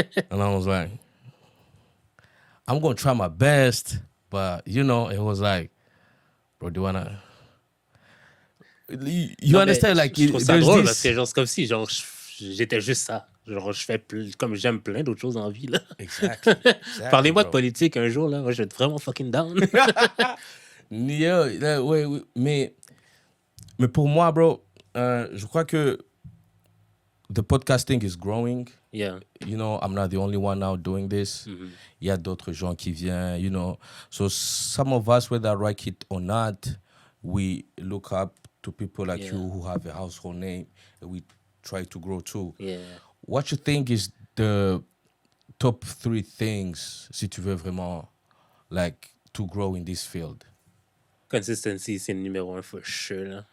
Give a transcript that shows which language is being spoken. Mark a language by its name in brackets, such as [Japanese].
[English] And I was like, "I'm going to try my best," but you know, it was like, "Bro, do you wanna?" You understand? Like, [French] je trouve ça drôle parce que genre c'est comme si genre j'étais juste ça. Genre, je fais comme j'aime plein d'autres choses en vie, là. [English] Exactly. [French] Parlez-moi de politique un jour, là. Moi, je vais être vraiment fucking down. Yeah, ouais, mais pour moi, bro, je crois que [English] the podcasting is growing. Yeah. You know, I'm not the only one now doing this. [French] Il y a d'autres gens qui viennent, [English] you know. So some of us, whether I like it or not, we look up to people like you who have a household name, and we try to grow too. Yeah. What you think is the top 3 things, [French] si tu veux vraiment, [English] like, to grow in this field? [French] Consistency, c'est le numéro 1 [English] for sure, [French] là.